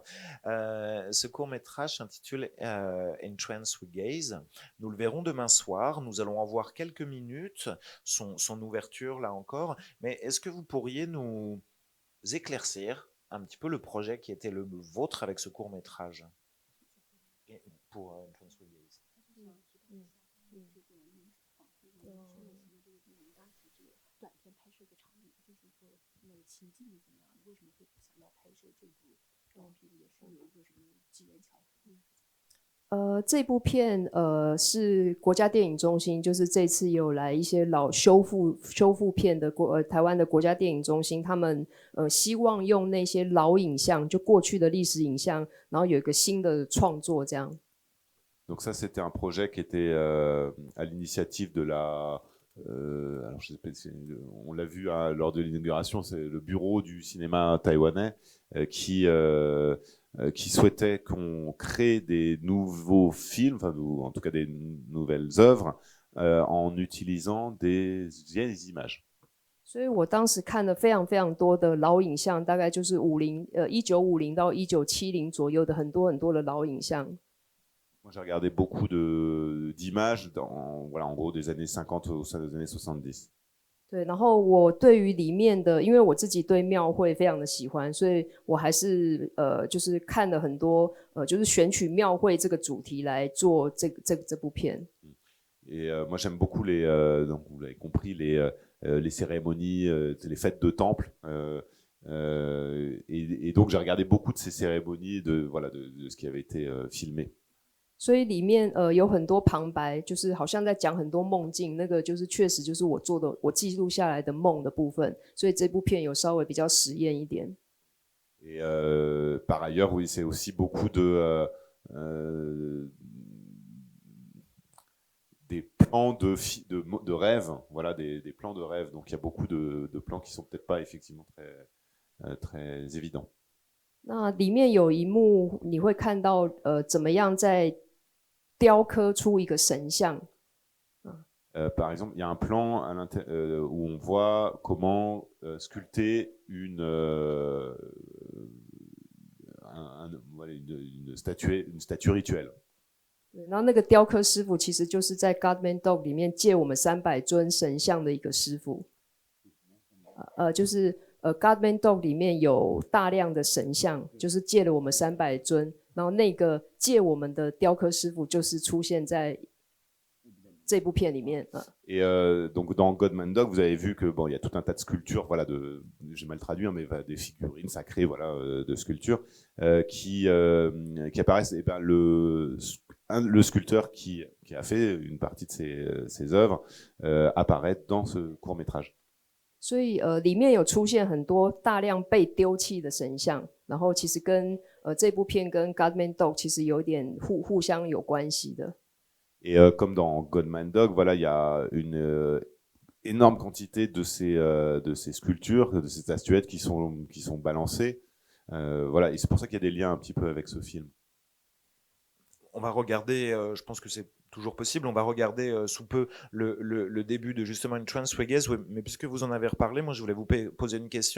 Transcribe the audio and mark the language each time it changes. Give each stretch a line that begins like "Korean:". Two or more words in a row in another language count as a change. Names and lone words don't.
French: Ce court-métrage s'intitule Entrance with Gaze. Nous le verrons demain soir. Nous allons en voir quelques minutes, son ouverture là encore. Mais est-ce que vous pourriez nous éclaircir un petit peu le projet qui était le vôtre avec ce court-métrage pour Entrance with Gaze?
Chinese: 短片拍摄的场景，就是说那个情境是怎么样的？为什么会想要拍摄这部短片？也是有一个什么机缘巧合？这部片是国家电影中心，就是这次有来一些老修复片的台湾的国家电影中心，他们希望用那些老影像，就过去的历史影像，然后有一个新的创作这样。
French: Donc ça, c'était un projet qui était à l'initiative de la alors je sais pas, on l'a vu lors de l'inauguration, c'est le bureau du cinéma taïwanais qui souhaitait qu'on crée des nouveaux films, enfin, en tout cas des nouvelles œuvres en utilisant des vieilles images.
Chinese: 所以我当时看了非常非常多的老影像，大概就是1950到1970左右的很多很多的老影像。
French: Moi, j'ai regardé beaucoup d'images voilà, en gros des années 50 aux années 70.
Chinese: 对，然后我对于里面的，因为我自己对庙会非常的喜欢，所以我还是就是看了很多就是选取庙会这个主题来做这部片。
French: Et moi, j'aime beaucoup donc vous l'avez compris, les cérémonies, les fêtes de temple. Et donc, j'ai regardé beaucoup de ces cérémonies, voilà, de ce qui avait été filmé.
Chinese: 所以里面有很多旁白，就是好像在讲很多梦境，那个就是确实就是我记录下来的梦的部分，所以这部片有稍微比较实验一点。
French: Et par ailleurs, oui, c'est aussi beaucoup des plans de rêve, voilà, des plans de rêve. Donc il y a beaucoup de plans qui sont peut-être pas effectivement très évidents.
Chinese: 那里面有一幕你会看到怎么样在雕刻出一个神像。
French: Par exemple, il y a un plan où on voit comment sculpter une statue rituelle.
Chinese: 然后那个雕刻师傅其实就是在 Godman Dog 里面借我们300尊神像的一个师傅。就是Godman Dog 里面有大量的神像，就是借了我们300尊，然后那个借我们的雕刻师傅就是出现在这部片里面。
French: Et donc dans Godman Dog, vous avez vu que bon, il y a tout un tas de sculptures, voilà, j'ai mal traduit, mais des figurines sacrées, voilà, de sculptures qui apparaissent. Et ben le sculpteur qui a fait une partie de ses œuvres apparaît dans ce court métrage.
Chinese: 所以里面有出现很多大量被丢弃的神像，然后其实跟这部片跟 Godman Dog 其实有点互相有关系的。
French: Et comme dans Godman Dog, voilà, il y a une énorme quantité de ces sculptures, de ces statuettes qui sont balancées. Voilà, et c'est pour ça qu'il y a des liens un petit peu avec ce film. On va regarder, je pense que c'est toujours possible, on va regarder sous peu le début de justement une Trance Reggae, mais puisque vous en avez reparlé, moi je voulais vous poser une question.